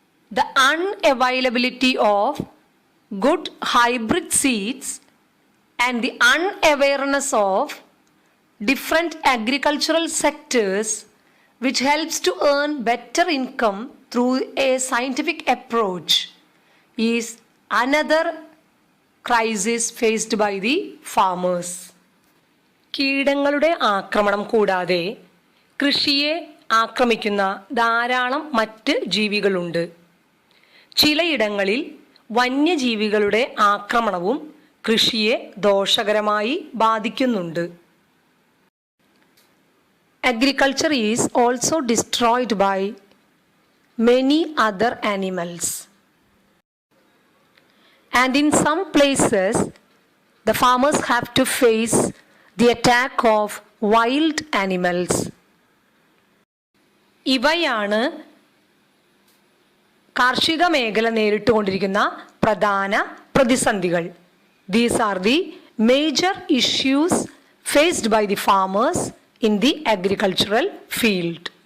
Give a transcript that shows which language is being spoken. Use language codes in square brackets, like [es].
[en] The unavailability of good hybrid seeds and the unawareness of different agricultural sectors which helps to earn better income through a scientific approach is another crisis faced by the farmers. [ml] കീടങ്ങളുടെ ആക്രമണം കൂടാതെ കൃഷിയെ ആക്രമിക്കുന്ന ധാരാളം മറ്റ് ജീവികളുണ്ട്. ചിലയിടങ്ങളിൽ വന്യജീവികളുടെ ആക്രമണവും കൃഷിയെ ദോഷകരമായി ബാധിക്കുന്നുണ്ട്. [en] Agriculture is also destroyed by many other animals. And in some places, the farmers have to face the attack of wild animals. [ml] ഇവയാണ് കാർഷിക മേഖല നേരിട്ടുകൊണ്ടിരിക്കുന്ന പ്രധാന പ്രതിസന്ധികൾ. [en] These are the major issues faced by the farmers in the agricultural field.